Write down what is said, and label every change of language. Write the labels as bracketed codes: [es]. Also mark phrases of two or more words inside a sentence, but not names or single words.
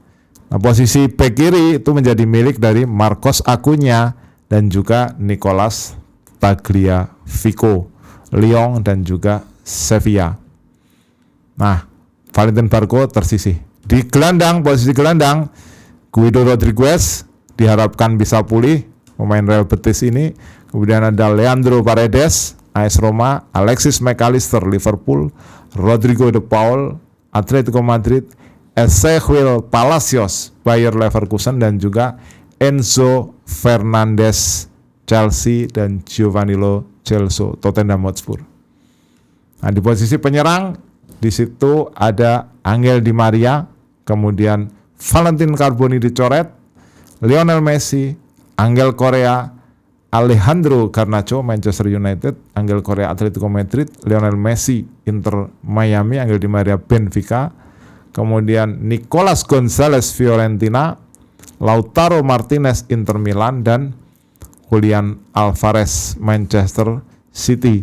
[id] Nah, posisi bek kiri itu menjadi milik dari Marcos Acuña dan juga Nicolas Tagliafico, Lyon dan juga Sevilla. Nah, Valentin Barco tersisih. Di gelandang, posisi gelandang, Guido Rodriguez diharapkan bisa pulih, pemain Real Betis ini. Kemudian ada Leandro Paredes, AS Roma, Alexis McAllister, Liverpool, Rodrigo de Paul, Atletico Madrid, Ezequiel Palacios, Bayer Leverkusen, dan juga Enzo Fernandez, Chelsea, dan Giovanni Lo Celso, Tottenham Hotspur. Nah, di posisi penyerang di situ ada Angel Di Maria, kemudian Valentin Carboni dicoret, Lionel Messi, Angel Korea, Alejandro Garnacho, Manchester United, Angel Korea, Atletico Madrid, Lionel Messi, Inter Miami, Angel Di Maria, Benfica, kemudian Nicolas Gonzalez, Fiorentina, Lautaro Martinez, Inter Milan, dan Julian Alvarez, Manchester City.